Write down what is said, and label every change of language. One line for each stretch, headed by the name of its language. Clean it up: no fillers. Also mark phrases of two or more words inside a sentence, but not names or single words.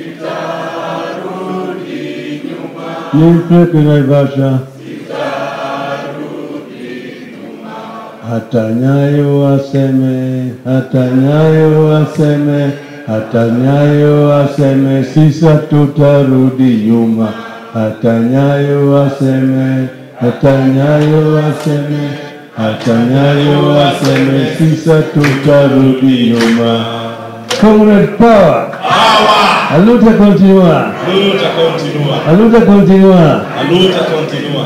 Swahili: sitarudi nyuma, nipigwe naivasha hata nyayo waseme, hata nyayo waseme, hata nyayo waseme, sisa tutarudi nyuma. Hata nyayo waseme, hata nyayo waseme, hata nyayo waseme, sisa tutarudi nyuma.
English: Comrade power. Power.
Portuguese: A luta continua. Luta continua. A luta continua. A luta continua.